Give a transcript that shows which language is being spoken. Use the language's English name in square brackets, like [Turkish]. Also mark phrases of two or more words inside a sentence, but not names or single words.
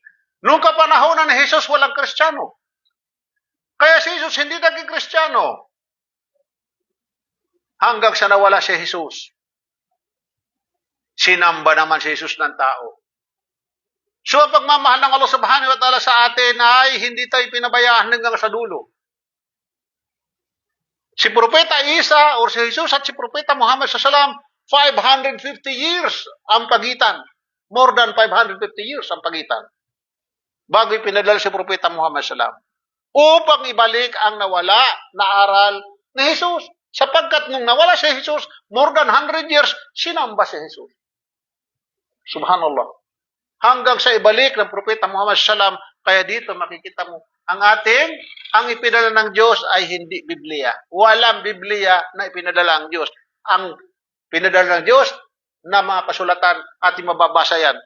[Filipino] Noong kapanahonan ni Jesus, walang Kristiyano. Kaya si Jesus hindi naging Kristiyano. Hanggang sa nawala si Jesus. Sinamba naman si Jesus ng tao. So, ang pagmamahal ng Allah [Arabic] سبحانه وتعالى [Filipino] sa atin ay hindi tayo pinabayaan hanggang sa dulo. Si Propeta Isa o si Jesus at si Propeta Muhammad sallam, 550 years ang pagitan. [English] More than 550 years [Filipino] ang pagitan. Bago ipinadala si Propeta Muhammad sallam. Upang ibalik ang nawala na aral ni Jesus. Sapagkat nung nawala si Jesus, [English] more than 100 years, [Filipino] sinamba si Jesus. Subhanallah. Hanggang sa ibalik ng Propeta Muhammad sallam, kaya dito makikita mo, ang ipinadala ng Diyos ay hindi Biblia. Walang Biblia na ipinadala ang Diyos. Ang pinadala ng Diyos na mga kasulatan ating mababasa yan.